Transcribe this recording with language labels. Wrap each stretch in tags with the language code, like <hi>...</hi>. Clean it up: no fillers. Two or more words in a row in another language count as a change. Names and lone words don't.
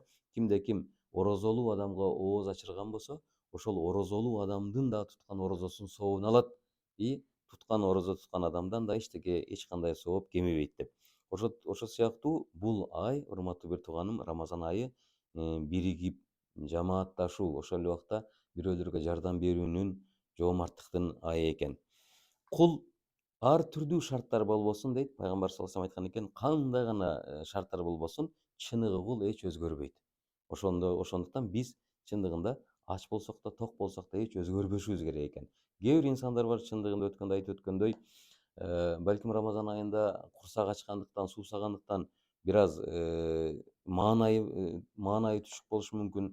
<ky>Кимде ким орозолуу адамга ооз ачырган болсо, ошол орозолуу адамдын да туткан орозосунун сообун алат и туткан орозо туткан адамдан да эч кандай сооп кемибейт деп. Ошол сыяктуу бул ай, урматтуу бир тууганым, Рамазан айы биригип, жамаатташуу, ошол эле убакта бирөөлөргө жардам берүүнүн, жоомарттыктын айы экен. Кул ар түрдүү шарттар болбосун дейт, пайгамбар</ky> <ar>صلى الله عليه وسلم</ar> <ky>айткан экен, кандай гана шарттар болбосун, чыныгы кул эч өзгөрбөйт. Ошондуктан биз чындыгында ач болсок да, ток болсок да эч өзгөрбөшүбүз керек экен. Кээ бир инсандар бар, чындыгында өткөндө айтып өткөндөй, балким Рамазан айында курсак ачкандыктан, суусагандыктан бир аз маанайы түшүк болушу мүмкүн.</ky>